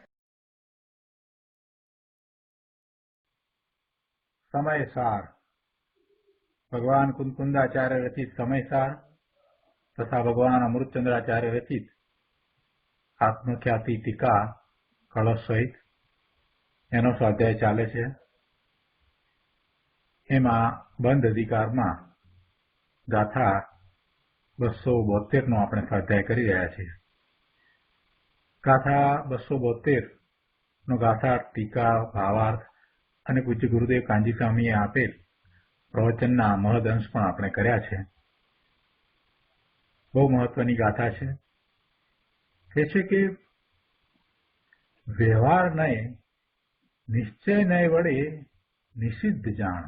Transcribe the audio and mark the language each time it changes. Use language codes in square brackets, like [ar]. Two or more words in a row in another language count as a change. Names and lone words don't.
[gu] સમયસાર ભગવાન કુંકુંદાચાર્ય રચિત સમયસાર તથા ભગવાન અમૃતચંદ્રાચાર્ય રચિત આત્મખ્યાતિ ટીકા કલશ સહિત એનો સ્વાધ્યાય ચાલે છે। એમાં બંધ અધિકારમાં ગાથા 272 નો આપણે સ્વાધ્યાય કરી રહ્યા છીએ। ગાથા 272 નો ગાથા ટીકા ભાવાર્થ અને પૂજ્ય ગુરુદેવ કાંજી સ્વામીએ આપેલ પ્રવચનના મહદ અંશ પણ આપણે કર્યા છે। બહુ મહત્વની ગાથા છે। એ છે કે વ્યવહાર નય નિશ્ચય નય વડે નિષિદ્ધ જાણ।